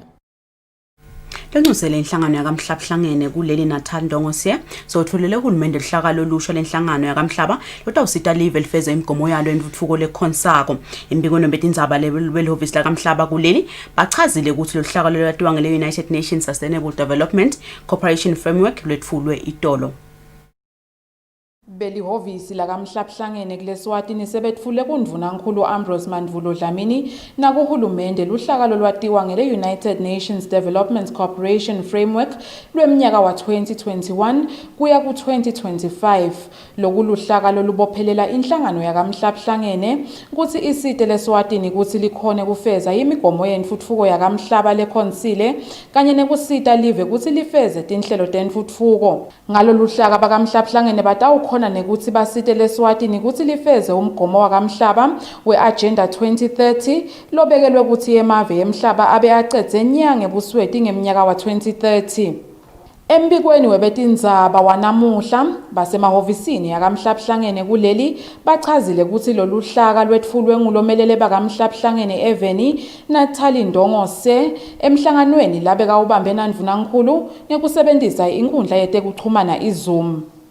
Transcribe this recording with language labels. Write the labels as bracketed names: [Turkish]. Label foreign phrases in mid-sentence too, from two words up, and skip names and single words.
[Swati] Lenxusele inhlangano yakamhlabuhlangene kuleli Natal Ndongosiye sothulele uhulumende lihlakalo olusha lenhlangano yakamhlaba lotawusita live lifeze imigomo yalo entuthuko lekhonsako. Imbiko nombetindzaba lwelihhovisi lakamhlaba kuleli bachazile ukuthi lo hlakalo lwatiwa ngele United Nations Sustainable Development Cooperation Framework lwetfulwe itolo. Belihhovisi lakamhlabuhlangene kuleswatini sebetfule kundvunankulu Ambrose Dlamini nakuhulumende luhlakalo lwatiwa ngele United Nations Development Cooperation Framework lwemnyaka wa 2021 kuya ku 2025. Lokuluhlakalo lubophelela inhlangano yakamhlabuhlangene ukuthi isite leswatini ukuthi likhone kufeza imigomo yentfutfuko yakamhlaba leKhonsile kanye nekusita live ukuthi lifeze tinhlelo tentfutfuko. Ngalo luhlaka bakamhlabuhlangene batawukhona nekuthi basite leswatini ukuthi lifeze umgomo wakamhlaba we-Agenda 2030 lobekelwe ukuthi emave emhlaba abe acedze nyanga ebusweti ngeminyaka wa 2030. Embikweni webetindzaba wanamuhla basemahhovisini yakamhlabhlangene kuleli bachazile ukuthi lolu hlaka lwetfulwe ngulomelele bakamhlabhlangene Eveni Nathali Ndongose emhlanganweni labe kawubambe naNdvunankhulu ngekusebenzisa inkundla yetekuchumana iZoom.